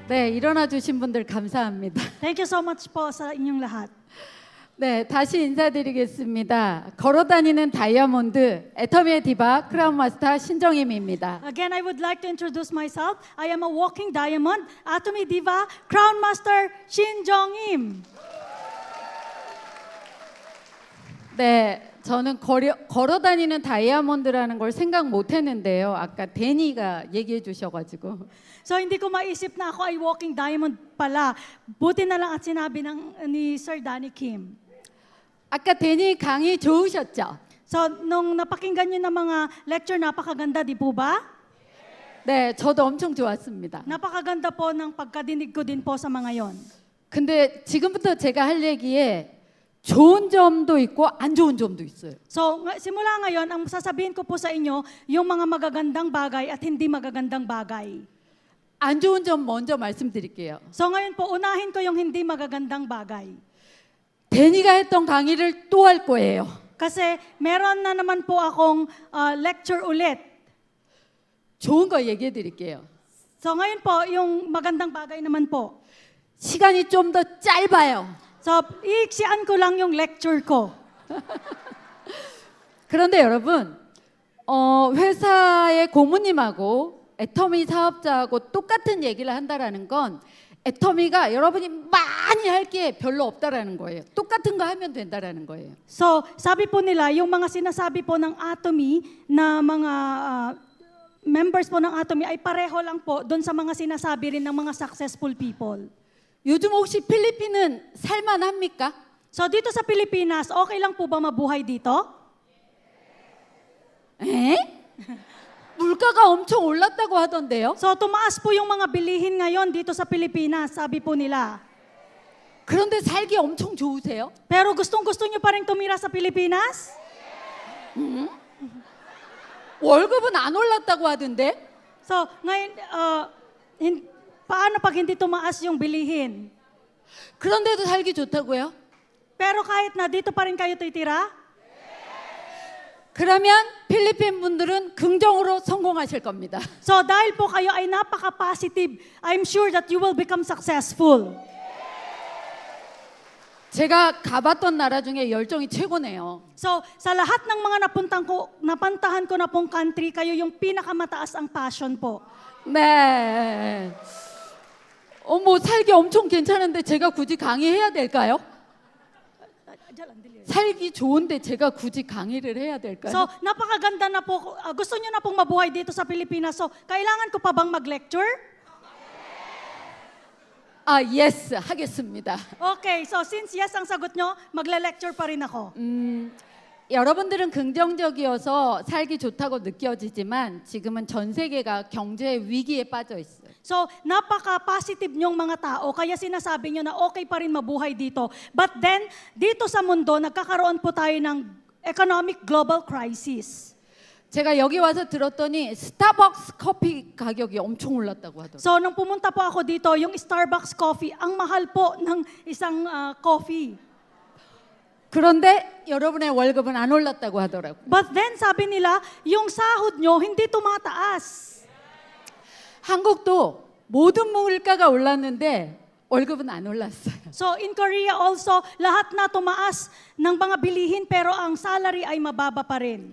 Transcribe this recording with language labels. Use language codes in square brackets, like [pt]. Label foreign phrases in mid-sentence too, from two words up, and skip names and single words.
[ko] 네, 일어나 주신 분들 감사합니다. [en] Thank you so much [tl] po sa inyong lahat. [ko] 네, 다시 인사드리겠습니다. 걸어다니는 다이아몬드, 애터미의 디바, 크라운 마스터 신정임입니다. [en] Again, I would like to introduce myself. I am a walking diamond, Atomy Diva, Crown Master Shin Jong-im. [ko] 네, 저는 걸어다니는 다이아몬드라는 걸 생각 못했는데요. 아까 데니가 얘기해 주셔가지고. [tl] So hindi ko maisip na ako ay [en] walking diamond [tl] pala. Buti na lang at sinabi ni Sir Danny Kim. [ko] 아까 데니 강의 좋으셨죠? [tl] So nung napakinggan niyo ng mga lecture, napakaganda, di po ba? [ko] 네, 저도 엄청 좋았습니다. [tl] Napakaganda po ng pagkadinig ko din po sa mga yon. [ko] 근데 지금부터 제가 할 얘기에 좋은 점도 있고 안 좋은 점도 있어요. [tl] So simula ngayon, ang sasabihin ko po sa inyo, yung mga magagandang bagay at hindi magagandang bagay. [ko] 안 좋은 점 먼저 말씀드릴게요. [tl] So ngayon po, unahin ko yung hindi magagandang bagay. [ko] 데니가 했던 강의를 또 할 거예요. [tl] Kasi meron na naman po akong lecture ulit. [ko] 좋은 거 얘기해 드릴게요. [tl] So ngayon po, yung magandang bagay naman po. [ko] 시간이 좀 더 짧아요. [tl] So iiksian ko lang yung lecture ko. [ko] 그런데 여러분, 회사의 고모님하고 애터미 사업자하고 똑같은 얘기를 한다라는 건 애터미가 여러분이 많이 할 게 별로 없다라는 거예요. 똑같은 거 하면 된다라는 거예요. [tl] So sabi po nila, yung mga sinasabi po ng Atomy na mga members po ng Atomy ay pareho lang po doon sa mga sinasabi rin ng mga [en] successful people. [ko] 요즘 혹시 필리핀은 살만합니까? [tl] So dito sa Pilipinas, okay lang po ba mabuhay dito? [ko] 에? 물가가 엄청 올랐다고 하던데요. [tl] So tumaas po yung mga bilihin ngayon dito sa Pilipinas, sabi po nila. [ko] 그런데 살기 엄청 좋으세요? [tl] Pero gustong-gusto nyo pa rin tumira sa Pilipinas? [ko] 월급은 안 올랐다고 하던데. [tl] So ngayon, paano pag hindi tumaas yung bilihin? [ko] 그런데도 살기 좋다고요? [tl] Pero kahit na dito pa rin kayo titira? [ko] 그러면 필리핀 분들은 긍정으로 성공하실 겁니다. [tl] So dahil po kayo ay napaka-positive, [en] I'm sure that you will become successful. [ko] 제가 가봤던 나라 중에 열정이 최고네요. [tl] So sa lahat ng mga napuntahan ko na pong country, kayo yung pinakamataas ang passion po. [ko] 네. 뭐 살기 엄청 괜찮은데 제가 굳이 강의해야 될까요? 살기 좋은데 제가 굳이 강의를 해야 될까요? [tl] So napakaganda na po, gusto nyo na pong mabuhay dito sa Pilipinas. So kailangan ko pa bang mag-lecture? [ko] yes, 하겠습니다. [tl] Okay, so since yes ang sagot nyo, magle-lecture pa rin ako. [ko] 여러분들은 긍정적이어서 살기 좋다고 느껴지지만 지금은 전 세계가 경제 위기에 빠져 있어요. [tl] So napaka-positive nyong mga tao, kaya sinasabi nyo na okay pa rin mabuhay dito. [en] But then, [tl] dito sa mundo, nagkakaroon po tayo ng [en] economic global crisis. [ko] 제가 여기 와서 들었더니 스타벅스 커피 가격이 엄청 올랐다고 하더라고요. [tl] So nung pumunta po ako dito, yung Starbucks coffee, ang mahal po ng isang coffee. [ko] 그런데 여러분의 월급은 안 올랐다고 하더라고요. [en] But then, [tl] sabi nila, yung sahod nyo hindi tumataas. [ko] 한국도 모든 물가가 올랐는데 월급은 안 올랐어요. [en] So in Korea also, [tl] lahat na tumaas ng mga bilihin pero ang salary ay mababa pa rin.